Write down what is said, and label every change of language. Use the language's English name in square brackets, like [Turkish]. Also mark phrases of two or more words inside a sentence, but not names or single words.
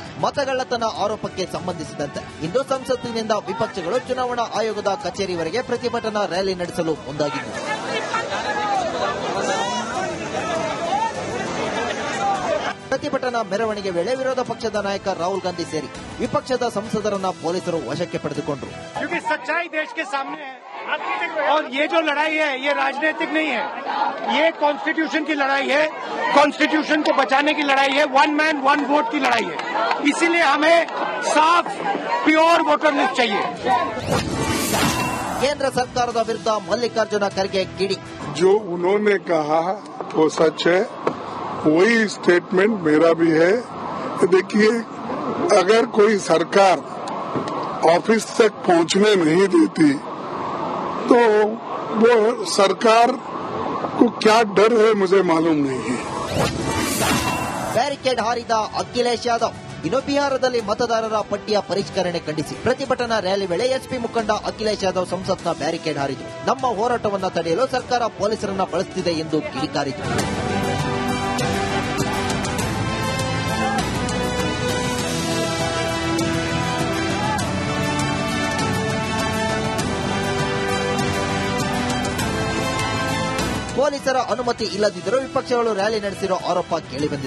[Kannada] ಮತಗಳ್ಳತನ ಆರೋಪಕ್ಕೆ ಸಂಬಂಧಿಸಿದಂತೆ ಇಂದು ಸಂಸತ್ತಿನಿಂದ ವಿಪಕ್ಷಗಳು ಚುನಾವಣಾ ಆಯೋಗದ ಕಚೇರಿವರೆಗೆ ಪ್ರತಿಭಟನಾ ರ್ಯಾಲಿ ನಡೆಸಲು ಮುಂದಾಗಿದ್ದು, ಪ್ರತಿಭಟನಾ ಮೆರವಣಿಗೆ ವೇಳೆ ವಿರೋಧ ಪಕ್ಷದ ನಾಯಕ ರಾಹುಲ್ ಗಾಂಧಿ ಸೇರಿ ವಿಪಕ್ಷದ ಸಂಸದರನ್ನ ಪೊಲೀಸರು ವಶಕ್ಕೆ ಪಡೆದುಕೊಂಡರು. [Hindi] क्योंकि सच्चाई देश के सामने है और ये जो लड़ाई है ये राजनीतिक नहीं है, ये कॉन्स्टिट्यूशन की लड़ाई है, कॉन्स्टिट्यूशन को बचाने की लड़ाई है, [English] one man one vote [Hindi] की लड़ाई है. इसीलिए हमें साफ [English] pure voter list [Hindi] चाहिए. [Kannada] ಕೇಂದ್ರ ಸರ್ಕಾರದ ವಿರುದ್ಧ ಮಲ್ಲಿಕಾರ್ಜುನ ಖರ್ಗೆ ಕಿಡಿ. [Hindi] जो उन्होंने कहा वो सच है, वही स्टेटमेंट मेरा भी है. देखिए, अगर कोई सरकार ऑफिस तक पहुंचने नहीं देती तो वो सरकार को क्या डर है मुझे मालूम नहीं है. [Kannada] ಬ್ಯಾರಿಕೇಡ್ ಹಾರಿದ ಅಖಿಲೇಶ್ ಯಾದವ್. ಇನ್ನು ಬಿಹಾರದಲ್ಲಿ ಮತದಾರರ ಪಟ್ಟಿಯ ಪರಿಷ್ಕರಣೆ ಖಂಡಿಸಿ ಪ್ರತಿಭಟನಾ ರ್ಯಾಲಿ ವೇಳೆ ಎಸ್ಪಿ ಮುಖಂಡ ಅಖಿಲೇಶ್ ಯಾದವ್ ಸಂಸತ್ನ ಬ್ಯಾರಿಕೇಡ್ ಹಾರಿದ್ದು, ನಮ್ಮ ಹೋರಾಟವನ್ನು ತಡೆಯಲು ಸರ್ಕಾರ ಪೊಲೀಸರನ್ನ ಬಳಸುತ್ತಿದೆ ಎಂದು ಕಿಡಿಕಾರಿದರು. ಪೊಲೀಸರ ಅನುಮತಿ ಇಲ್ಲದಿದ್ದರೂ ವಿಪಕ್ಷಗಳು ರ್ಯಾಲಿ ನಡೆಸಿರೋ ಆರೋಪ ಕೇಳಿಬಂದಿದೆ.